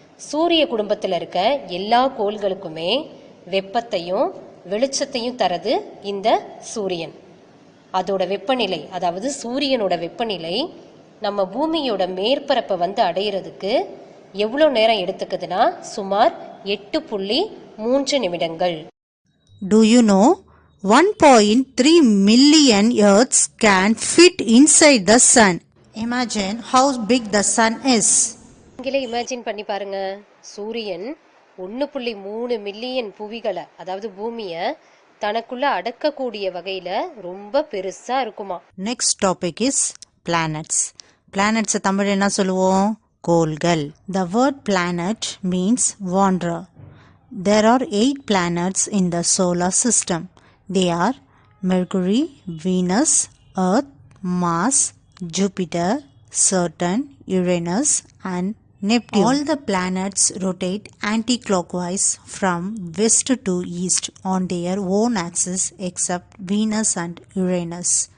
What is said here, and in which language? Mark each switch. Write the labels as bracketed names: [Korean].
[Tamil] சூரிய குடும்பத்தில் இருக்க எல்லா கோள்களுக்குமே வெப்பத்தையும் வெளிச்சத்தையும் தரது இந்த சூரியன். அதோட வெப்பநிலை, அதாவது சூரியனோட வெப்பநிலை நம்ம பூமியோட மேற்பரப்பை அடையிறதுக்கு எவ்வளோ நேரம் எடுத்துக்குதுன்னா சுமார் 8.3 நிமிடங்கள். [English] Do you know 1.3 million Earths can fit inside the sun? Imagine how big the sun is. [Tamil] நீங்களே இமேஜின் பண்ணி பாருங்க. சூரியன் 1.3 மில்லியன் புவிகளை, அதாவது பூமியை தனக்குள்ள அடக்கக்கூடிய வகையில ரொம்ப பெருசா இருக்குமா. [English] Next topic is planets. [Tamil] Planets Tamil என்ன சொல்லுவோம்? [English] கோள்கள். The word planet means wanderer. There are 8 planets in the solar system. They are Mercury, Venus, Earth, Mars, Jupiter, Saturn, Uranus and Neptune. All the planets rotate anti-clockwise from west to east on their own axis except Venus and Uranus.